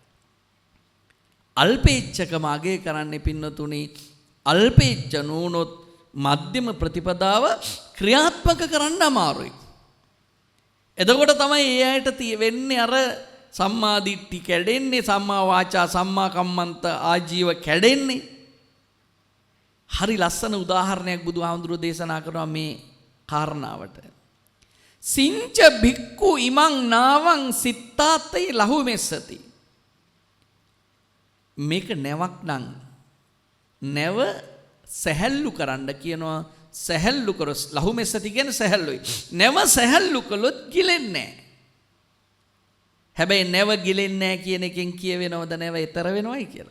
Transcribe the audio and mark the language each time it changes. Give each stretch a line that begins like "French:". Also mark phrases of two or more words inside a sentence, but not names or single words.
Sinhala: අල්පේච්ඡකම අගය කරන්නේ පින්නතුනි, අල්පේච්ඡ නූනොත් මධ්‍යම ප්‍රතිපදාව ක්‍රියාත්මක කරන්න අමාරුයි. එතකොට තමයි ඒ අයට වෙන්නේ අර
Pali: සම්මා දිට්ඨි
Sinhala: කැඩෙන්නේ,
Pali: සම්මා වාචා සම්මා කම්මන්ත ආජීව
Sinhala: කැඩෙන්නේ. හරි ලස්සන උදාහරණයක් බුදුහාමුදුරුවෝ දේශනා කරනවා මේ කාරණාවට.
Pali: සිංච භික්ඛු ඉමං නාවං සිත්තාතේ ලහු මෙස්සති.
Sinhala: මේක නැවක් නම් නැව සැහැල්ලු කරන්න කියනවා. සැහැල්ලු කරොත්
Pali: ලහු මෙස්සති
Sinhala: කියන්නේ සැහැල්ලුයි. නැව සැහැල්ලු කළොත් ගිලෙන්නේ නැහැ. හැබැයි නැව ගිලෙන්නේ නැහැ කියන එකෙන් කියවෙනවද නැව ඈතර වෙනවයි කියලා?